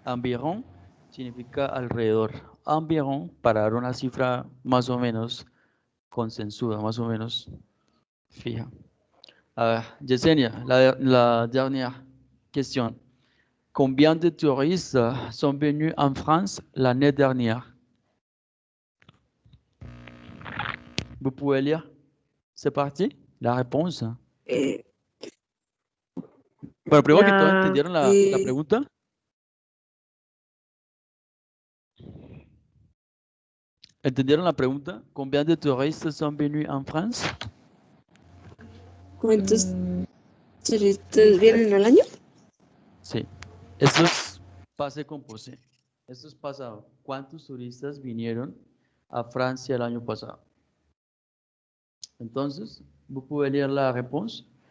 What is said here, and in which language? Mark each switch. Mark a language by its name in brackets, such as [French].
[Spanish] Environ significa alrededor. Environ para dar una cifra más o menos consensuada, más o menos fija. [French] Yesenia, la dernière question. Combien de touristes sont venus en France l'année dernière? Vous pouvez lire? C'est parti. La réponse. [Spanish] Bueno, primero que todo, ¿entendieron la pregunta? ¿Entendieron la pregunta? [French] ¿Combien de touristes sont venus en France? [Spanish] ¿Cuántos turistas vienen al año? Sí. Esto es pase composé. Esto es pasado. ¿Cuántos turistas vinieron a Francia el año pasado? Entonces, [French] vous pouvez lire la réponse.